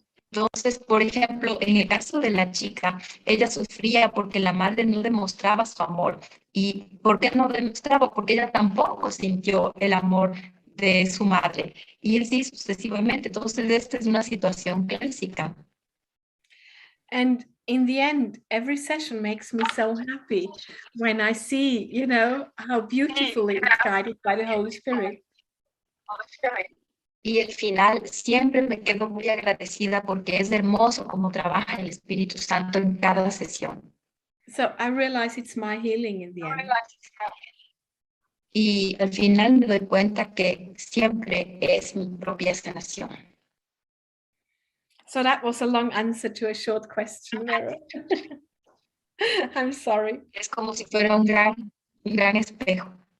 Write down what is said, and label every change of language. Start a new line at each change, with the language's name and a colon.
Spanish: Entonces, por ejemplo, en el caso de la chica, ella sufría porque la madre no demostraba su amor. ¿Y por qué no demostraba? Porque ella tampoco sintió el amor de su madre. Y así sucesivamente. Entonces, esta es una situación clásica.
English: And in the end, every session makes me so happy when I see, how beautifully it's guided by the Holy Spirit.
Spanish: Y al final siempre me quedo muy agradecida porque es hermoso cómo trabaja el Espíritu Santo en cada sesión.
English: So I realize it's my healing in the end.
Spanish: Y al final me doy cuenta que siempre es mi propia sanación.
English: So that was a long answer to a short question, Vera. I'm sorry.
Spanish: Es como si fuera un gran espejo.